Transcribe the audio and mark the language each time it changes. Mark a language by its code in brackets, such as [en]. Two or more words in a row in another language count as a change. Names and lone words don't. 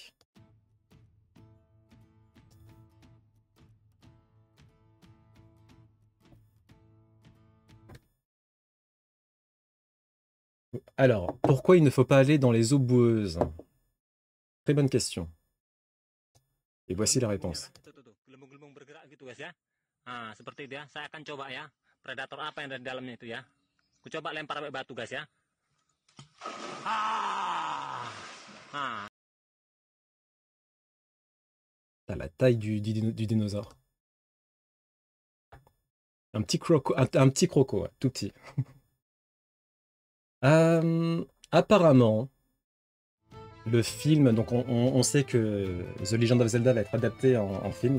[fr] Alors, pourquoi il ne faut pas aller dans les eaux boueuses? Très bonne question. Et voici la réponse. [id] Gelembung-gelembung bergerak gitu guys ya. Nah, seperti itu ya. Saya akan coba ya. Predator apa yang ada di dalamnya itu ya. Ku coba lempar pakai batu guys ya. Ah! Ah. [fr] T'as la taille du dinosaure. Un petit croco, un petit croco, ouais, tout petit. Apparemment, le film, donc on sait que The Legend of Zelda va être adapté en film.